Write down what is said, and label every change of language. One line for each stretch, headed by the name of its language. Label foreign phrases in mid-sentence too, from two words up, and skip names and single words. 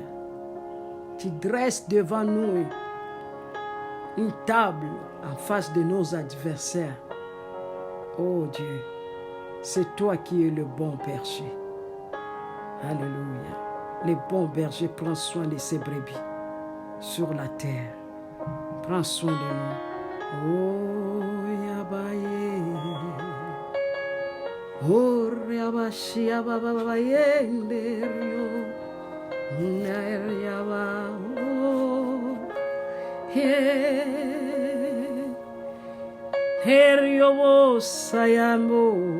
French: Tu dresses devant nous une table en face de nos adversaires. Oh Dieu, c'est toi qui es le bon berger. Alléluia. Le bon berger prend soin de ses brebis sur la terre. Prends soin de nous. Oh Yabaye. Oh Yabashi Yababaye Nderio. Nayaba. Oh. Heriobo Sayamo.